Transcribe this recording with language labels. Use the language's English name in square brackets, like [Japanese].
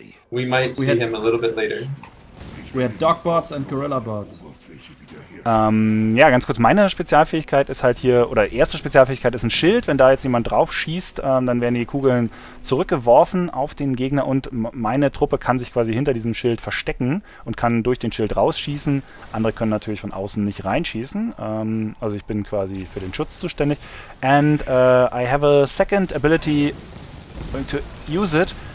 [English] We might see him a little bit later. We had Dogbots and Gorilla-Bots. [German] Ja, ganz kurz, meine Spezialfähigkeit ist halt hier, oder erste Spezialfähigkeit ist ein Schild. Wenn da jetzt jemand drauf schießt, dann werden die Kugeln zurückgeworfen auf den Gegner und meine Truppe kann sich quasi hinter diesem Schild verstecken und kann durch den Schild rausschießen. Andere können natürlich von außen nicht reinschießen. Also ich bin quasi für den Schutz zuständig. [English] And I have a second ability, going to use it,